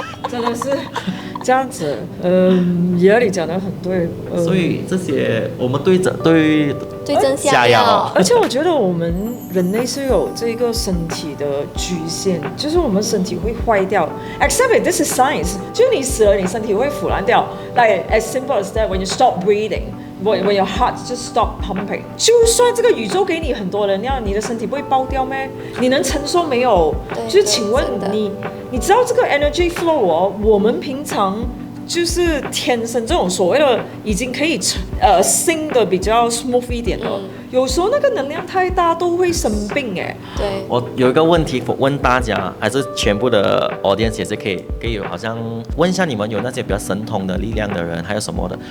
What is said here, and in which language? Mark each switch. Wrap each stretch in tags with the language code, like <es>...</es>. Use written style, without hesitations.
<zh>真的是这样子，爷你讲的很对，所以这些我们对症下药。而且我觉得我们人类是有这个身体的局限，就是我们身体会坏掉。 Except this is science，就是你死了，你身体会腐烂掉。</zh> <en>Like as simple as that, when you stop breathing。When your heart just stop pumping，就算这个宇宙给你很多能量，你的身体不会爆掉咩？</en> <zh>你能承受没有？就是请问你知道这个 energy flow 我们平常就是天生这种所谓的已经可以sinh的比较 smooth 一点了。有时候那个能量太大都会生病对。我有一个问题问大家，还是全部的 audience 也是可以有，好像问一下你们有那些比较神通的力量的人，还有什么的？</zh>